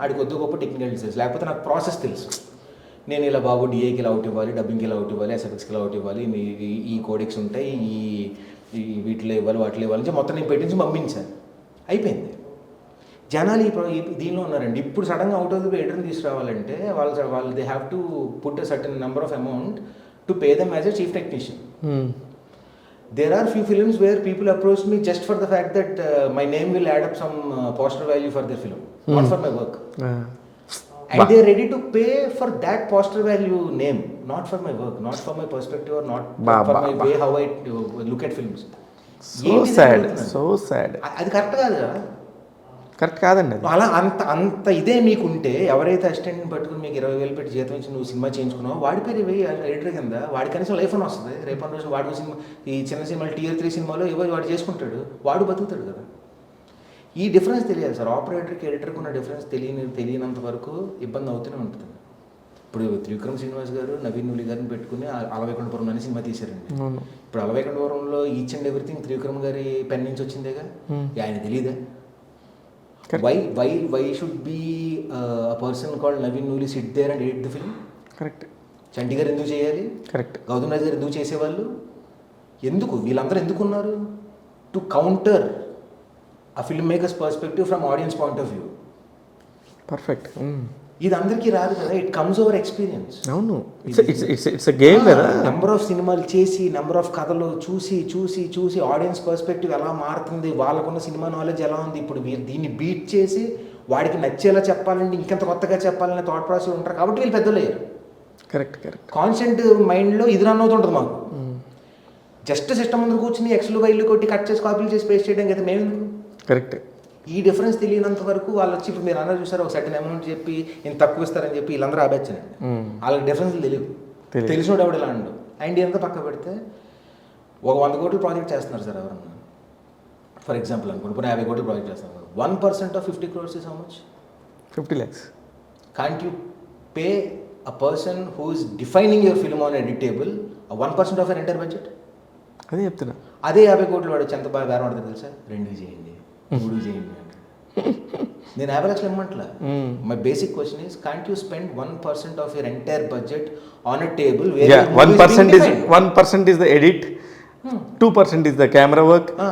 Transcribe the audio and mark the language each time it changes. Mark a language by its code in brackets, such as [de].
[te] ఆడికి కొద్ది గొప్ప టెక్నికల్ డీటెయిల్స్, లేకపోతే నాకు ప్రాసెస్ తెలుసు. నేను ఇలా బాబు డిఏకి ఇలా అవుట్ ఇవ్వాలి, డబ్బింగ్కి ఇలా అవుట్ ఇవ్వాలి, ఎస్ఎఫ్ఎక్స్కి ఇలా అవుట్ ఇవ్వాలి, ఈ కోడెక్స్ ఉంటాయి, ఈ వీటిలో ఇవ్వాలి, వాటిలో ఇవ్వాలి అని మొత్తం నేను పెట్టించి పంపించాను. అయిపోయింది. జనాలు దీనిలో ఉన్నారండి. ఇప్పుడు సడన్గా అవుట్ ఆఫ్ ది ఎడిటర్ని తీసుకురావాలంటే వాళ్ళు [en] They have to put a certain number of amount to pay them as a chief technician. There are few films where people approach me just for the fact that my name will add up some poster value for their film, not for my work. And they are ready to pay for that poster value name, not for my work, not for my perspective, or not for my way how I look at films. So sad. [te] అది correct కాదు కదా. Correct కాదండి. అలా అంత ఇదే మీకుంటే ఎవరైతే అసిస్టెంట్ని పట్టుకుని మీకు 20,000 పెట్టి జీతం ఇచ్చి నువ్వు సినిమా చేయించుకున్నావు, వాడి పేరు ఎడిటర్ కింద వాడి కనీసం లైఫ్ అని వస్తుంది. రేపటి రోజు వాడు సినిమా, ఈ చిన్న సినిమాలు Tier 3 సినిమాలో వాడు చేసుకుంటాడు, వాడు బతుకుతాడు కదా. ఈ డిఫరెన్స్ తెలియాలి సార్. ఆపరేటర్కి ఎడిటర్కి ఉన్న డిఫరెన్స్ తెలియనంత వరకు ఇబ్బంది అవుతూనే ఉంటుంది. ఇప్పుడు త్రివిక్రమ్ శ్రీనివాస్ గారు నవీన్ నులి గారిని పెట్టుకుని అలవైకుంఠపురం అనే సినిమా తీశారండి. ఇప్పుడు అలవైకుంఠపురంలో ఈచ్ అండ్ ఎవ్రీథింగ్ త్రివిక్రమ్ గారి పెన్ నుంచి వచ్చిందేగా, ఆయన తెలియదా? [en] Why should be a person called Naveen Nooli sit there and edit the film? [te] Correct. చంటి గారు ఎందుకు చేయాలి? కరెక్ట్. గౌతమ్ రాజు గారు ఎందుకు చేసేవాళ్ళు? ఎందుకు వీళ్ళందరూ ఎందుకు ఉన్నారు? [en] To counter a filmmaker's perspective from audience point of view. [te] Perfect. ఇది అందరికీ రాదు కదా, [en] It comes over experience. [te] అవును, ఇట్స్ ఎ గేమ్ కదా. నెంబర్ ఆఫ్ సినిమాలు చేసి, నెంబర్ ఆఫ్ కథలు చూసి ఆడియన్స్ పర్స్పెక్టివ్ ఎలా మారుతుంది, వాళ్ళకున్న సినిమా నాలెడ్జ్ ఎలా ఉంది, ఇప్పుడు మీరు దీన్ని బీట్ చేసి వాడికి నచ్చేలా చెప్పాలంటే ఇంకెంత కొత్తగా చెప్పాలనే థాట్ ప్రాసెస్ ఉంటారు. కాబట్టి వీళ్ళు పెద్దలు అయ్యారు. కరెక్ట్. కాన్స్టెంట్ మైండ్లో ఇది రన్ అవుతుంటుంది మాకు. జస్ట్ సిస్టమ్ ముందు కూర్చుని ఎక్స్లు వైలు కొట్టి కట్ చేసి కాపీలు చేసి పేస్ట్ చేయడం కదా మేము. కరెక్ట్. ఈ డిఫరెన్స్ తెలియనంత వరకు వాళ్ళు వచ్చి, ఇప్పుడు మీరు అన్నారు చూసారు, ఒక సర్టన్ అమౌంట్ చెప్పి ఇంత తక్కువ ఇస్తారని చెప్పి వీళ్ళందరూ ఆబెచ్చండి. వాళ్ళకి డిఫరెన్స్ తెలియదు, తెలిసినోడు ఎవడు ఇలా అండు. అండ్ ఎంత పక్క పెడితే ఒక 100 కోట్ల ప్రాజెక్ట్ చేస్తున్నారు సార్ ఎవరన్నా, ఫర్ ఎగ్జాంపుల్ అనుకోండి, ఇప్పుడు 50 కోట్ల ప్రాజెక్ట్ చేస్తున్నారు. [en] 1% of 50 crores is how much? 50 lakhs. Can't you pay a person who is defining your film on editable 1% of an entire budget? [te] అదే చెప్తున్నా. అదే 50 కోట్లు వాడు ఎంత బాగా బేరం పడుతుంది తెలుసా? 2 చేయండి, 3 చేయండి అంటే నేను 50 లక్షలు ఇమ్మంటలా. [en] My basic question is, can't you spend 1% of your entire budget on a table where 1% is the edit, 2% is the camera work.